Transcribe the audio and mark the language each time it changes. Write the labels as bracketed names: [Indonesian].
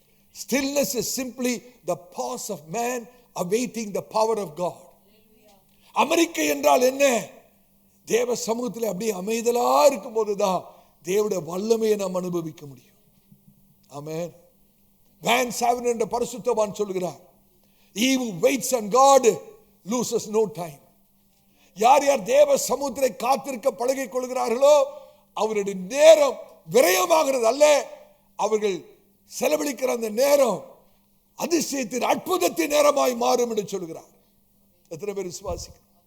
[English] Stillness is simply the pause of man awaiting the power of God. [Tamil] America என்றால் என்ன? தேவ சமூகத்தில் அப்படியே அமைதலா இருக்கும் போதுதான் தேவனுடைய வல்லமையை நாம் அனுபவிக்க முடியும். ஆமென். [English] Van Savin [Tamil] என்ற பரிசுத்தவான் சொல்கிறார், [English] he who waits on God loses no time. [Tamil] யார் யார் தேவ சமூகத்திலே காத்திருக்க பழகிக் கொள்கிறார்களோ அவருடைய நேரம் விரயமாகிறது அல்ல, அவர்கள் செலவழிக்கிற அந்த நேரம் அதிசயத்தின் அற்புதத்தின் நேரமாய் மாறும் என்று சொல்கிறார். எத்தனை பேர் விசுவாசிக்க?